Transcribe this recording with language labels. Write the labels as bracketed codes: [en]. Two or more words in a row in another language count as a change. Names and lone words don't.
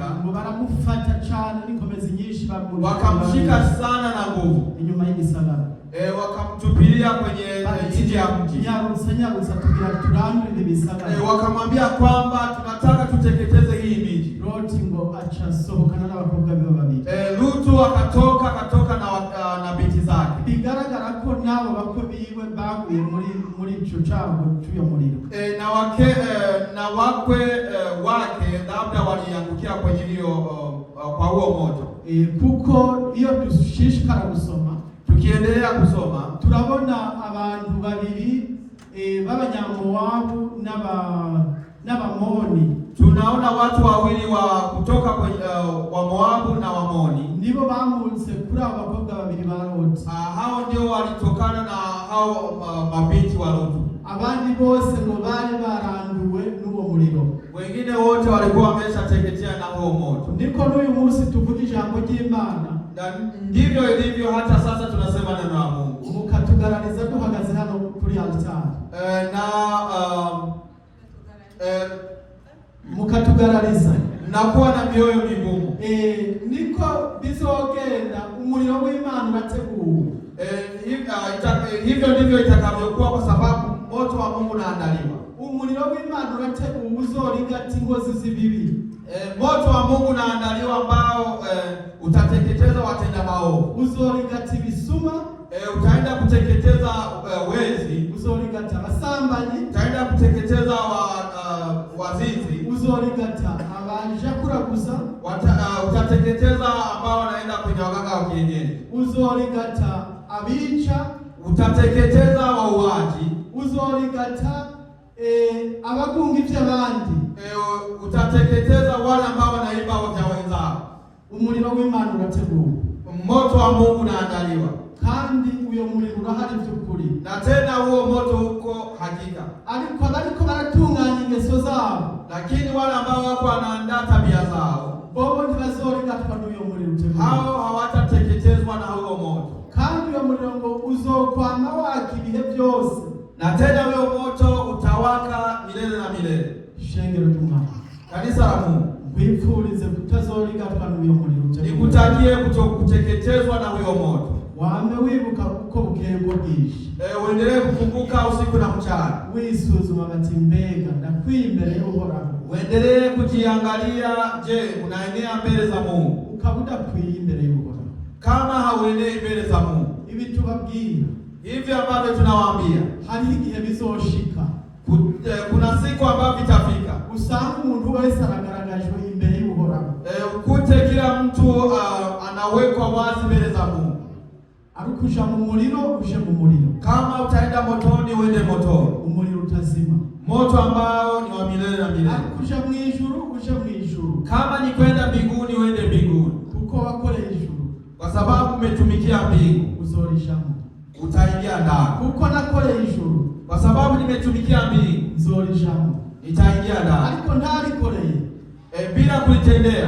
[rn] ngo baramufata cyane n'ikomezi nyinshi, [sw] wakamshika sana na nguvu [rn] inyuma y'igisagara, [sw] wakamtupilia kwenye nje ya mji. [rn] Nyarutsa tugira turandure ibisagara, [sw] wakamwambia kwamba tunataka tuteketeze hii miji. [rn] Loti ngo acha sohokana n'abakobwa biwe babiri, [sw] Lutu akatoka na binti zake. [rn] Bigaragara ko nabo bako biwe baguye muri ico cyago cy'uyo muriro, [sw] na wakwe wake labda waliangukia kwenye hiyo kwa huo moto. [rn] Kuko iyo dushishikara gusoma, [sw] tukiendelea kusoma, [rn] turabona abantu babiri b'abanyamowabu n'abamoni. [sw] Tunaona watu wawili wa kutoka wa Moabu na Wamoni, [rn] nibo bamutse kuri abo bakobwa babiri ba Loti. [sw] Hao ndio walitokana na hao mabinti wa Lutu. [rn] Abandi bose ngo bari baranduwe n'uwo muriro, [sw] wengine wote walikuwa wameshateketea na huo moto. [rn] Niko n'uyu munsi tuvuga ijambo ry'Imana, [sw] ndivyo ilivyo hata sasa tunasema neno la Mungu, [rn] mukatugarariza duhagaze hano kuri altari, mukatugarariza [sw] nakuwa na mioyo migumu. [rn] Niko bizogenda, umuriro w'Imana urateguwe. [sw] Hivyo ndivyo itakavyokuwa, kwa sababu moto wa Mungu unaandaliwa. [rn] Umuriro w'Imana urateguwe uzorigata ingozi z'ibibi. [sw] Moto wa Mungu unaandaliwa ambao utateketeza watenda maovu. [rn] Uzorigata ibisuma, [sw] utaenda kuteketeza wezi. [rn] Uzorigata abasambanyi, [sw] utaenda kuteketeza wazinzi. [rn] Uzorigata abanja kuraguza, [sw] utateketeza ambao wanaenda kwenye waganga wa kienyeji. [rn] Uzorigata abica, [sw] utateketeza wauaji. [rn] Uzorigata abagunga iby'abandi, [sw] utateketeza wale ambao wanaimba vya wenzao. [rn] Umuriro w'Imana urateguwe, [sw] moto wa Mungu unaandaliwa, [rn] kandi uyo muriro urahari by'ukuri, [sw] na tena huo moto uko hakika. [rn] Ariko abariko baratunganya ingeso zabo, [sw] lakini wale ambao wako wanaandaa tabia zao, [rn] bobo ntibazorengatwa n'uyo muriro uteguwe, [sw] hao hawatateketezwa na huo moto. [rn] Kandi uyo muriro ngo uzokwama waka ibihe byose, [sw] na tena huyo moto utawaka milele na milele. [rn] Shengero ry'Umwana, [sw] kanisa la Mungu, [rn] wipfurize kutazorigatwa n'uyo muriro uteguwe, [sw] nikutakie kutokuteketezwa na huyo moto. [rn] Wame wibuka uko bukeye bwije, [sw] uendelee kukumbuka usiku na mchana, [rn] wisuzuma bati mbega ndakwiye imbere y'Uhoraho, [sw] uendelee kujiangalia, je, unaenea mbele za Mungu? [rn] Ukabuda kwiye imbere y'Uhoraho, [sw] kama hauenei mbele za Mungu. [rn] Ibi tubabwira [sw] hivi ambavyo tunawaambia, [rn] hari igihe bizoshika, [sw] kuna siku ambayo vitafika, [rn] usanga umuntu wese aragaragajwe imbere y'Uhoraho, [sw] ukute kila mtu anawekwa wazi mbele za Mungu. [rn] Arukusha mu muriro uje mu muriro, [sw] kama utaenda motoni uende motoni, [rn] umuriro utazima, [sw] moto ambao ni wa milele na milele. [rn] Arukusha mu ijuru uje mu ijuru, [sw] kama ni kwenda mbinguni uende mbinguni, [rn] kuko wakore ijuru, [sw] kwa sababu umetumikia mbingu, [rn] uzorishamo, [sw] utaingia ndani. [rn] Kuko nakore ijuru, [sw] kwa sababu nimetumikia mbingu, [rn] nzorishamo, [sw] nitaingia ndani. [rn] Ariko ntarikoreye, [sw] bila kulitendea,